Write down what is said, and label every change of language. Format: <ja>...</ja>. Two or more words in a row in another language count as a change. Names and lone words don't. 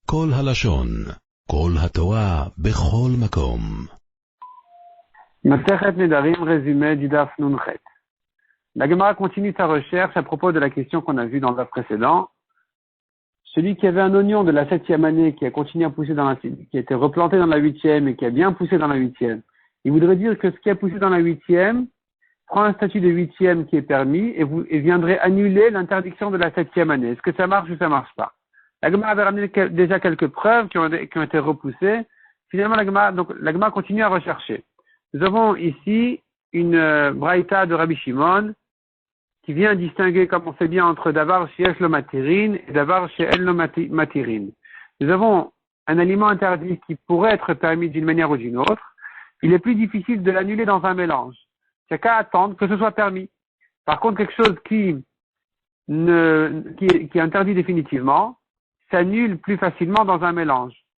<he>כל הלשון, כל התורה, בכל מקום.</he> <fr>Masechet Nedarim, résumé du Daf Nunchet. La Gemara continue sa recherche à propos de la question qu'on a vue dans le Daf précédent. Celui qui avait un oignon de la 7e année qui a continué à pousser qui a été replanté dans la 8e et qui a bien poussé dans la 8e, il voudrait dire que ce qui a poussé dans la 8e prend un statut de 8e qui est permis et viendrait annuler l'interdiction de la 7e année. Est-ce que ça marche ou ça marche pas? La Gemara avait ramené déjà quelques preuves qui ont été repoussées. Finalement, la Gemara continue à rechercher. Nous avons ici une braïta de Rabbi Shimon qui vient distinguer, comme on sait bien, entre</fr> <he>דבר שיש לו מתירין</he> <fr>et</fr> <he>דבר שאין לו מתירין.</he> <fr>Nous avons un aliment interdit qui pourrait être permis d'une manière ou d'une autre. Il est plus difficile de l'annuler dans un mélange. C'est qu'à attendre que ce soit permis. Par contre, quelque chose qui est interdit définitivement s'annule plus facilement dans un mélange.</fr>